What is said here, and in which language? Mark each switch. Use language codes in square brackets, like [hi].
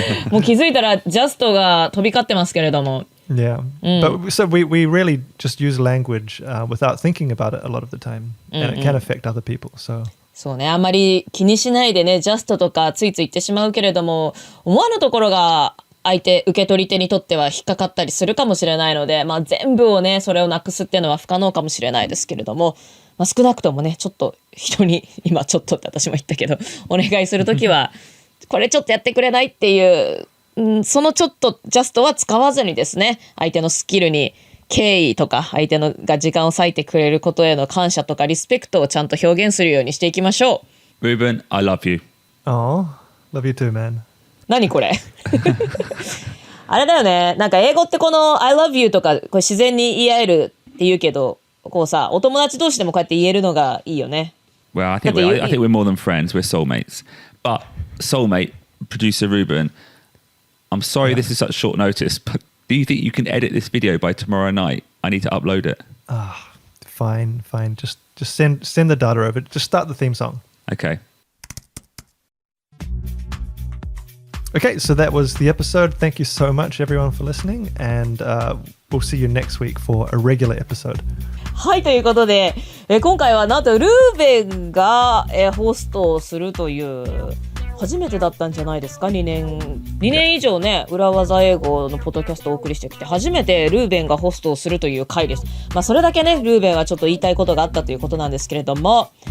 [ja] もう気づいたら just が飛び交ってますけれども。 [en] Yeah. But so we really just use language without thinking about it a lot of the time. And it can affect other people. So. [ja] そうね、あんまり気にしないでね、just とかついつい言ってしまうけれども、思わぬところが受け取り手にとっては引っかかったりするかもしれないので、全部をね、それをなくすっていうのは不可能かもしれないですけれども、少なくともねちょっと人に今ちょっとって私も言ったけどお願いするときはこれちょっとやってくれないっていう、そのちょっとジャストは使わずにですね相手のスキルに敬意とか相手のが時間を割いてくれることへの感謝とかリスペクトをちゃんと表現するようにしていきましょ [en] う。Ruben, I love you. Oh, love you too, man. [ja] 何これあれだよね、なんか英語ってこの [en] I love you [ja] とかこれ自然に言い合えるって言うけどこうさ、お友達同士でもこうやって言えるのがいいよね。 [en] Well, I think we're more than friends. We're soulmates. But soulmate, producer Ruben, I'm sorry this is such short notice, but do you think you can edit this video by tomorrow night? I need to upload it. Fine. Just send the data over. Just start the theme song. Okay. Okay, so that was the episode. Thank you so much, everyone, for listening. And we'll see you next week for a regular episode. [ja] はい、ということで、今回はなんとルーベンが、ホストをするという初めてだったんじゃないですか。 2年以上ね裏技英語のポッドキャストをお送りしてきて初めてルーベンがホストをするという回です。それだけねルーベンはちょっと言いたいことがあったということなんですけれども、